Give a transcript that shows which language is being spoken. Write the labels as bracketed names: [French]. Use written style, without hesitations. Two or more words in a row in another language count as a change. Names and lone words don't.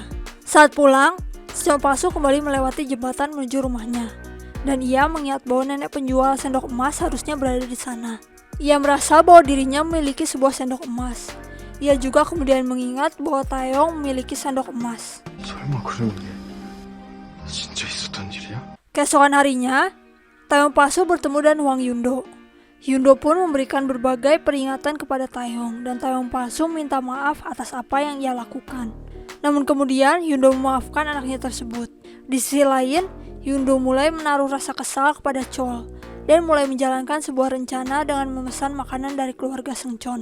[Indonesian] Saat pulang, Seungcheon palsu kembali melewati jembatan menuju rumahnya, dan ia mengingat bahwa nenek penjual sendok emas harusnya berada di sana. Ia merasa bahwa dirinya memiliki sebuah sendok emas. Ia juga kemudian mengingat bahwa Taeyong memiliki sendok emas. [Korean] 설마 그런 게 진짜 있었던 일이야? [Indonesian] Keesokan harinya, Taeyong palsu bertemu dengan Hwang Yundo. Yundo pun memberikan berbagai peringatan kepada Taeyong, dan Taeyong palsu minta maaf atas apa yang ia lakukan. Namun kemudian Yundo memaafkan anaknya tersebut. Di sisi lain, Yundo mulai menaruh rasa kesal kepada Chol dan mulai menjalankan sebuah rencana dengan memesan makanan dari keluarga Seungcheon.